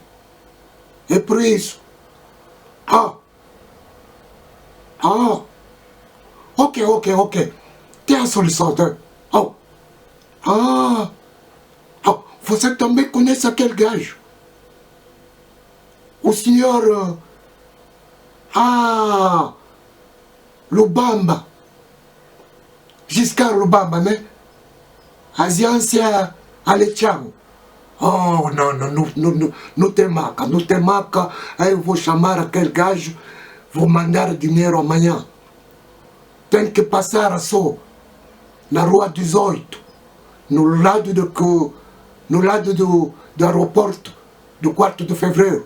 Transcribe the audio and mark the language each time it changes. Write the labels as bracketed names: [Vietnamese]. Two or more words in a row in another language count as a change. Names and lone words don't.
[Portuguese] É por isso. Ok. Tem a solução. Você também conhece aquele gajo? O senhor... Lubamba. Giscard Lubamba, né? Agência Alechang. Não tem maca. Aí eu vou chamar aquele gajo, vou mandar dinheiro amanhã. Tem que passar só na rua 18, no lado do aeroporto, do 4 de fevereiro.